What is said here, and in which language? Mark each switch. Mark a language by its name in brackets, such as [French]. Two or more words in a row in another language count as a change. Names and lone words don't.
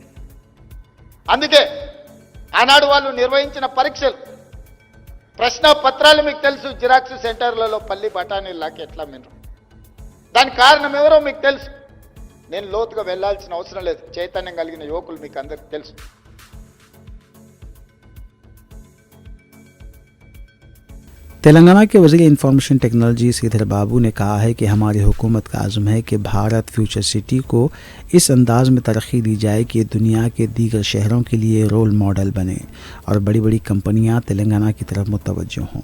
[Telugu] అందుకే ఆనాడు వాళ్ళు నిర్వహించిన పరీక్షలు, ప్రశ్న పత్రాలు మీకు తెలుసు, [English] xerox centers [Telugu] పల్లి బఠానీలాకి ఎట్లా మినరు, దానికి కారణం ఎవరో మీకు తెలుసు। నేను లోతుగా వెళ్ళాల్సిన అవసరం లేదు, చైతన్యం కలిగిన యువకులు మీకు అందరికీ తెలుసు। [Urdu] تلنگانہ کے وزیر [English] information technology [Urdu] سریدھر بابو نے کہا ہے کہ ہماری حکومت کا عزم ہے کہ بھارت فیوچر سٹی کو اس انداز میں ترقی دی جائے کہ دنیا کے دیگر شہروں کے لیے [English] role model [Urdu] بنے اور بڑی بڑی کمپنیاں تلنگانہ کی طرف متوجہ ہوں۔